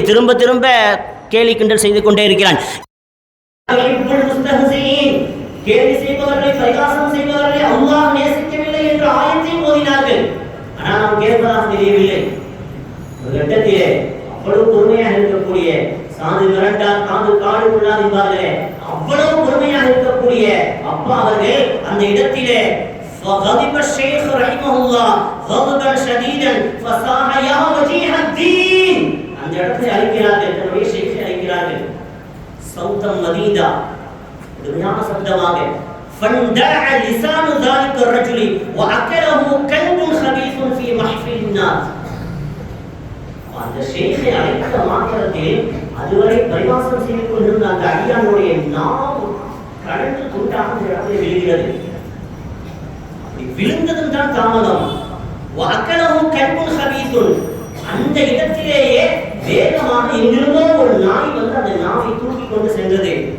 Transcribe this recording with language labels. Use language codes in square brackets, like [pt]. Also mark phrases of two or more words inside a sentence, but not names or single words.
[ta] திரும்ப திரும்ப கேலி கிண்டல் செய்து கொண்டே இருக்கிறான். கேலி செய்பவர்களை, பரிகாசம் செய்பவர்களை அல்லாஹ் நேசிக்கவில்லை என்று ஆயத்தை ஓதினார்கள். ஆனால் நாம் கேட்பதாக தெரியவில்லை. ஒரு கட்டத்திலே அவ்வளவு பொறுமையாக இருக்கக்கூடிய சாது மிரண்டா காது காடு கொள்ளாது என்பார்களே, அவ்வளவு பொறுமையாக இருக்கக்கூடிய அப்பா அவர்கள் அந்த இடத்திலே [ar] فغضب الشيخ رحمه الله غضبا شديدا فصاح يا وجيه الدين, [ta] அந்த இடத்தை அழைக்கிறார்கள், தன்னுடைய ஷேக்கை அழைக்கிறார்கள். [ar] صوتا مديدا, [ta] கடுமையான சப்தமாக. [ar] فاندلع لسان ذلك الرجل واكله كلب خبيث في محفل الناس. [ta] அந்த ஷேக்கை அழைத்த மாத்திரத்தில் அதுவரை பரிவாசம் செய்து கொண்டிருந்த அந்த அடியானுடைய நாவு கடந்து துண்டாக அந்த இடத்தில் விழுகிறது. அப்படி விழுந்ததும் தான் தாமதம். [ar] وأكله كلب خبيث, [ta] அந்த இடத்திலேயே வேகமாக எங்கிருந்தோ ஒரு நாய் வந்து அந்த நாவை தூக்கி கொண்டு சென்றது.